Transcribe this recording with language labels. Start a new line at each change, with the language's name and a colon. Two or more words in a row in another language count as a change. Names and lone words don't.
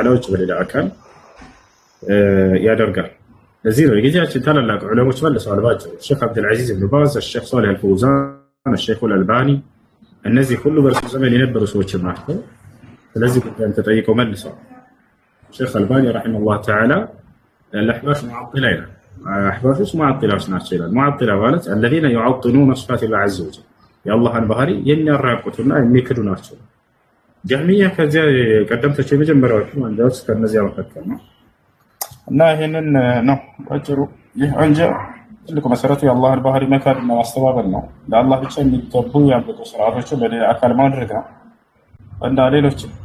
Amharic: ውጭ በሌላ አካል ያደርጋል። ለዚህ ነው የጊዜያችን ታላላቅ ዑለሞች መልሰዋል ባጭሩ። ሼክ አብዱልዓዚዝ ኢብኑ ባዝ፣ ሼክ ሷሊህ አልፈውዛን፣ ሼክ አልአልባኒ እነዚህ ሁሉ በእርሱ ዘመን የነበሩ ሰዎች ናቸው። ስለዚህ ጉዳይም ተጠይቀው መልሰዋል። ሼክ አልባኒ
Arabic: رحمه الله تعالى الأحباش معطلة
Amharic: ይላል። አሕባሾች ሙዓጢላዎች ናቸው ይላል። ሙዓጢላ ማለት
Arabic: الذين يعطلون صفات الله عز وجل
Amharic: የአላህን ባህሪ የሚያራቁቱና የሚክዱ ናቸው። ጀህሚያ ከዚያ ቀደምቶች የመጀመሪያዎቹ አንጃዎች ከነዚያ መካከል ነው። እና ይሄንን ነው ባጭሩ። ይህ አንጃ ትልቁ መሰረቱ የአላህን ባህሪ መካድና ማስተባበል ነው። ለአላህ ብቻ የሚገቡ የአምልኮ ስርዓቶችን ለሌላ አካል ማድረግ ነው እና ሌሎች።